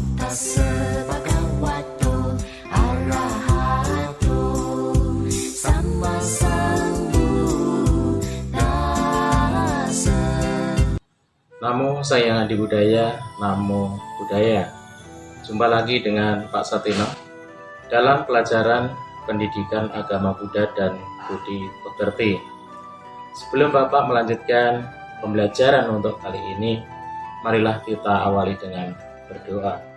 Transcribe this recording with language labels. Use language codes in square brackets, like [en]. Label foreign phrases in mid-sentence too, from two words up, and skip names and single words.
[pi] Tassa bhagavato arahato sammasambuddhassa. Namo Sang Adi Budaya, Namo Buddhaya. [id] Jumpa lagi dengan Pak Satino dalam pelajaran pendidikan agama Buddha dan Budi Pekerti. Sebelum Bapak melanjutkan pembelajaran untuk kali ini, marilah kita awali dengan berdoa.